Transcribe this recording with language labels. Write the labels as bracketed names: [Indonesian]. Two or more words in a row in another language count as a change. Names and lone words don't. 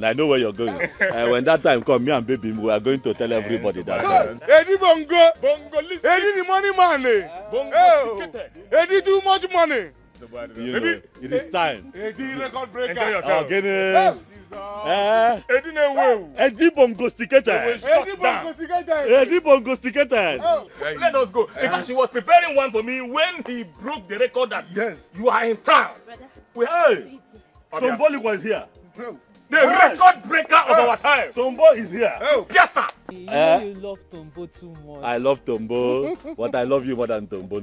[English] I know where you're going. When that time comes, me and baby, we are going to tell everybody that. Eddie Bongo. Bongo, listen. Eddie the money man. Bongo, Eddie too much money. You know, it is time. Eddie record breaker. Enjoy yourself. Eddie Bongo sticated. Eddie Bongo cigarette. Eddie Bongo sticated. Let us go. Because she was preparing one for me when he broke the record that Yes. you are in town. Hey, Somebody was here. The record breaker of our time. Tombo is here. Oh, yes, sir. You know you love Tombo too much. I love Tombo, but I love you more than Tombo.